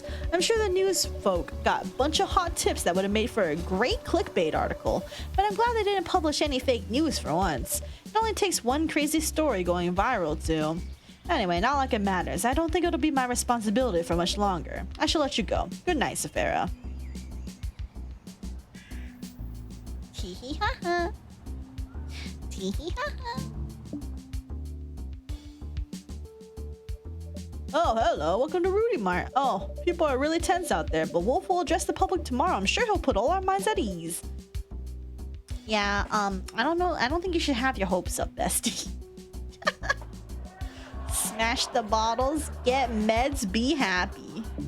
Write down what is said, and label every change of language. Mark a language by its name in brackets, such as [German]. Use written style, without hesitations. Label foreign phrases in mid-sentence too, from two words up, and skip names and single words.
[English] I'm sure the news folk got a bunch of hot tips that would have made for a great clickbait article, but I'm glad they didn't publish any fake news for once. It only takes one crazy story going viral to... Anyway, not like it matters. I don't think it'll be my responsibility for much longer. I shall let you go. Good night, Saphera. Tee-hee-ha-ha. Tee-hee-ha-ha. Oh, hello. Welcome to Rudy Mart. Oh, people are really tense out there, but Wolf will address the public tomorrow. I'm sure he'll put all our minds at ease. Yeah, I don't know. I don't think you should have your hopes up, bestie. Smash the bottles, get meds, be happy.